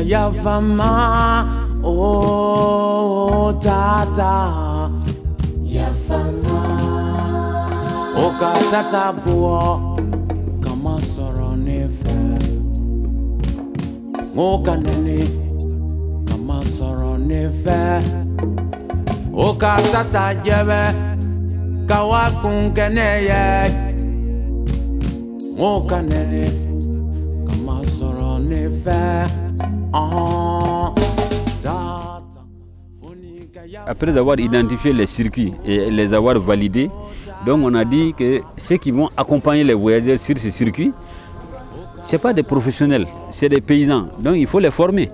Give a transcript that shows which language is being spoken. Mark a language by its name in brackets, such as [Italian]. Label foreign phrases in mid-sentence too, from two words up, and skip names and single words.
[Bambara] Yafama, oh tata, Yafama, oh tata boa, kama soro nefe, oh kanene, kama soro nefe, oh tata jebe, kawa kunkene ye, oh kanene, kama soro nefe. [French] Après avoir identifié les circuits et les avoir validés, donc on a dit que ceux qui vont accompagner les voyageurs sur ces circuits, ce n'est pas des professionnels, c'est des paysans. Donc il faut les former.